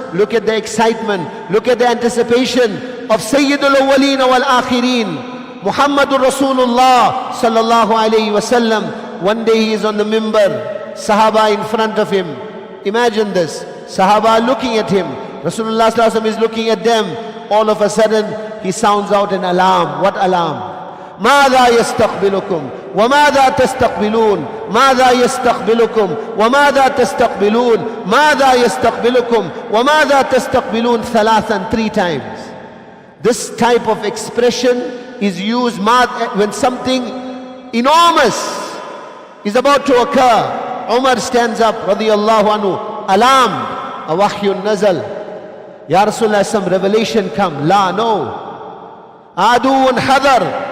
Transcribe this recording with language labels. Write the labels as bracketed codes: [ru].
[en] Look at the excitement, look at the anticipation of Sayyidul Awwaleen wal Akhirin, Muhammadur Rasulullah sallallahu alayhi wasallam. One day he is on the mimbar, Sahaba in front of him. Imagine this, Sahaba looking at him, Rasulullah sallallahu alayhi wasallam is looking at them. All of a sudden he sounds out an alarm. What alarm? [ar] ماذا يستقبلكم وماذا تستقبلون ماذا يستقبلكم وماذا تستقبلون ماذا يستقبلكم وماذا تستقبلون ثلاثا, [en] 3 times. This type of expression is used when something enormous is about to occur. Umar stands up radiyallahu anhu, alarm, [ar] awahyun nazal. [en] Ya Rasulullah, some revelation come. La, no. [ar] Aduun hadar.